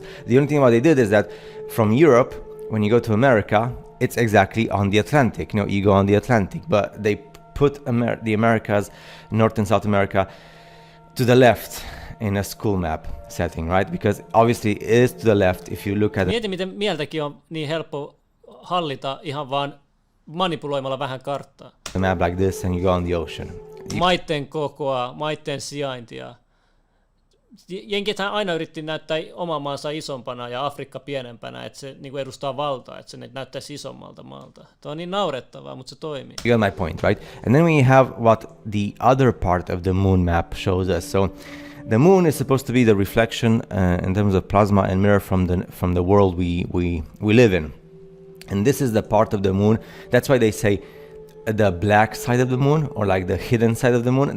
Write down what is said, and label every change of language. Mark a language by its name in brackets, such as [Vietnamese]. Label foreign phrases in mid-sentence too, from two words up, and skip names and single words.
[English] The only thing what they did is that from Europe, when you go to America, it's exactly on the Atlantic. You go on the Atlantic, but they put the Americas, North and South America, to the left, in a school map setting, right? Because obviously it is to the left if you look at [Finnish] Mieti, miten mieltäkin on niin helppo hallita ihan vaan manipuloimalla vähän karttaa. [English] the map like this and you go on the ocean. [Finnish] Maitten kokoa, maitten sijaintia. Jenkithän aina yritti näyttää oman maansa isompana ja Afrikka pienempänä, että se niin kuin edustaa valtaa, että se näyttäisi isommalta maalta. Tämä on niin naurettavaa, mutta se toimii. [English] You get my point, right? And then we have what the other part of the moon map shows us. So the moon is supposed to be the reflection in terms of plasma and mirror from the world we live in. And this is the part of the moon. That's why they say the black side of the moon, or like the hidden side of the moon.